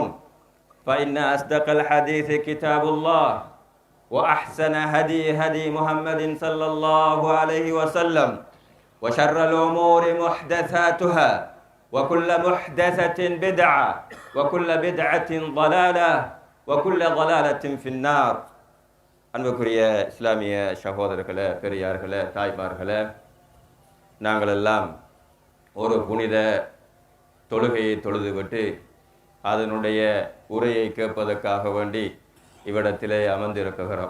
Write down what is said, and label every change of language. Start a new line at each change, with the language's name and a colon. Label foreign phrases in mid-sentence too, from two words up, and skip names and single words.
Arabic: فإن أصدق الحديث كتاب الله وأحسن هدي محمد صلى الله عليه وسلم وشر الأمور محدثاتها وكل محدثة بدعة وكل بدعة ضلالة وكل ضلالة في النار.
Tamil: அன்புக்குரிய இஸ்லாமிய சகோதரர்களே, பெரியார்களே, தாய்மார்களே, நாங்கள் எல்லாம் ஒரு புனித தொழுகையை தொழுதுவிட்டு அதனுடைய உரையை கேட்பதற்காக வேண்டி இவ்விடத்திலே அமர்ந்திருக்கிறோம்.